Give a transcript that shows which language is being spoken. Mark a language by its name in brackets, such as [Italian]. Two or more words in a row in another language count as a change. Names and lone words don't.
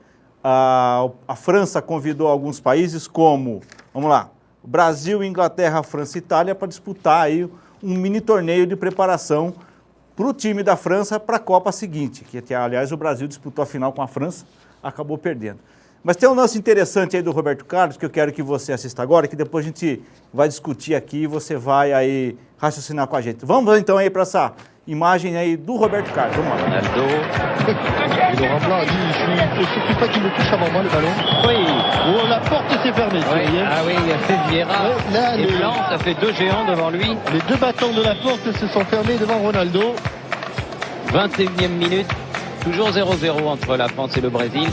[Portuguese] A França convidou alguns países como, vamos lá, Brasil, Inglaterra, França e Itália para disputar aí um mini torneio de preparação para o time da França para a Copa seguinte, que aliás o Brasil disputou a final com a França, acabou perdendo. Mas tem um lance interessante aí do Roberto Carlos que eu quero que você assista agora, que depois a gente vai discutir aqui e você vai aí raciocinar com a gente. Vamos então aí para essa imagem aí do Roberto Carlos. Vamos lá. Ronaldo. [French] Et Laurent Blanc dit, il ne suffit pas qu'il me touche avant moi le ballon. Oui. Oh, la porte s'est fermée. Oui. Ah oui, il a fait Vieira Là, et Blanc, ça fait 2 géants devant lui. Les 2 battants de la porte se sont fermés devant Ronaldo. 21e minute, toujours 0-0 entre la France et le Brésil.